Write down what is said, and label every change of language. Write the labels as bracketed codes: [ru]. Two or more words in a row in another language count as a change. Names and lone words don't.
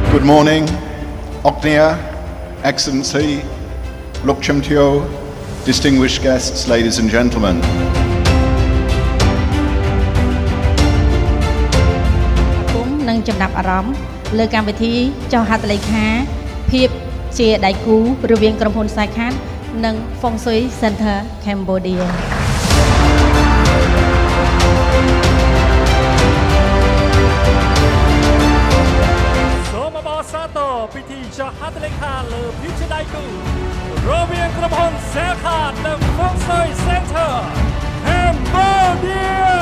[en] morning, Oknia, Excellency, Lukchamtio, distinguished guests, ladies and gentlemen. [km] នឹងចំណាប់អារម្មណ៍លើកម្មវិធីចុះហត្ថលេខាភាពជាដៃគូរវាងក្រុមហ៊ុន Saikat និង Feng Shui Center Cambodia សូមអបអរសាទរពិធីចុះហត្ថលេខាលើភាពជាដៃគូរវាងក្រុមហ៊ុន Saikat និង Feng Shui Center Cambodia